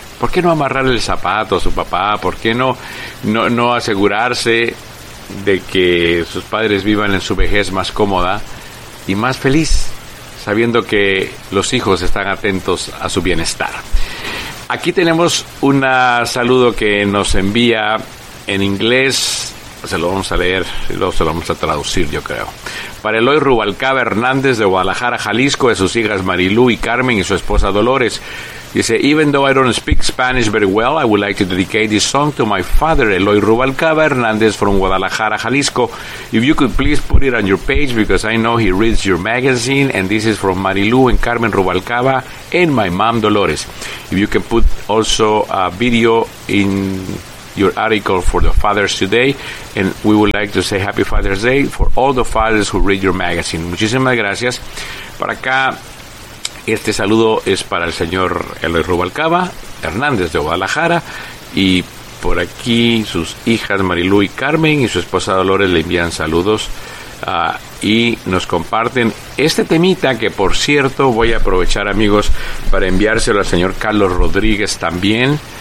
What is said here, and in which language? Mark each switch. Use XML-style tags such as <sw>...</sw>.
<es>¿Por qué no amarrar el zapato a su papá? ¿Por qué no asegurarse de que sus padres vivan en su vejez más cómoda y más feliz, sabiendo que los hijos están atentos a su bienestar? Aquí tenemos un saludo que nos envía en inglés. Se lo vamos a leer y luego se lo vamos a traducir, yo creo. Para Eloy Rubalcaba Hernández de Guadalajara, Jalisco, de sus hijas Marilú y Carmen y su esposa Dolores. Dice,</es> <en>even though I don't speak Spanish very well, I would like to dedicate this song to my father, Eloy Rubalcaba Hernández from Guadalajara, Jalisco. If you could please put it on your page because I know he reads your magazine, and this is from Marilú and Carmen Rubalcaba and my mom Dolores. If you can put also a video in your article for the Fathers Today, and we would like to say Happy Father's Day for all the fathers who read your magazine.</en> <es>Muchísimas gracias. Por acá, este saludo es para el señor Eloy Rubalcaba Hernández de Guadalajara, y por aquí sus hijas Marilú y Carmen y su esposa Dolores le envían saludos y nos comparten este temita, que por cierto voy a aprovechar, amigos, para enviárselo al señor Carlos Rodríguez también.</es>